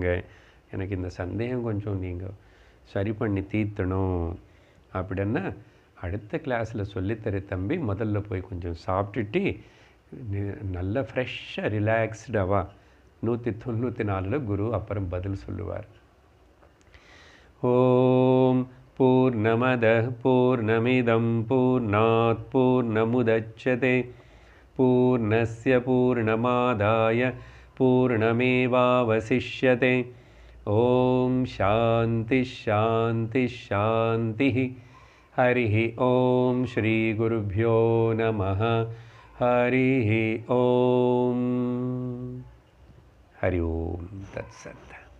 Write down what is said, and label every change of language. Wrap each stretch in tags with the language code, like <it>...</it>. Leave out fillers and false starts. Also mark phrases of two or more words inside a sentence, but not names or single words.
<ta>எனக்கு இந்த சந்தேகம் கொஞ்சம் நீங்கள் சரி பண்ணி தீர்த்தணும் அப்படின்னா அடுத்த கிளாஸில் சொல்லித்தர தம்பி. முதல்ல போய் கொஞ்சம் சாப்பிட்டுட்டு நல்லா ஃப்ரெஷ்ஷாக ரிலாக்ஸ்டாவா. 194 குரு அப்புறம் பதில் சொல்லுவார்.</ta> <sa>ॐ पूर्णमदः पूर्णमिदं पूर्णात् पूर्णमुदच्यते पूर्णस्य पूर्णमादाय पूर्णमेवावशिष्यते. ॐ शान्तिः शान्तिः शान्तिः. हरि ॐ श्री गुरुभ्यो नमः. हरि ॐ। हरि ॐ तत्सत्.</sa>